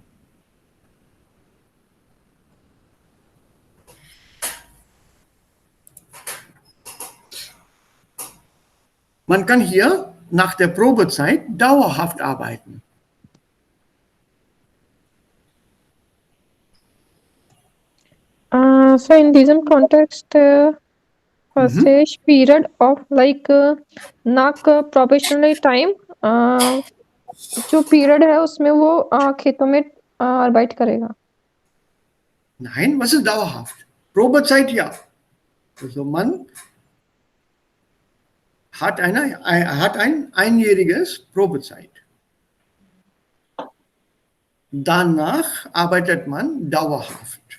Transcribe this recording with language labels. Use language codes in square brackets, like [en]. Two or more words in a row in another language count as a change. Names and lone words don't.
[de] Man kann hier nach der Probezeit dauerhaft arbeiten. So in diesem Kontext, [hi] फर्स्ट है [en] period of like nak professional time, [hi] जो पीरियड है उसमें वो खेतों में अर्बाइट करेगा. [de] Nein, was ist dauerhaft? Probezeit, ja. Also man hat ein einjähriges Probezeit. Danach arbeitet man dauerhaft.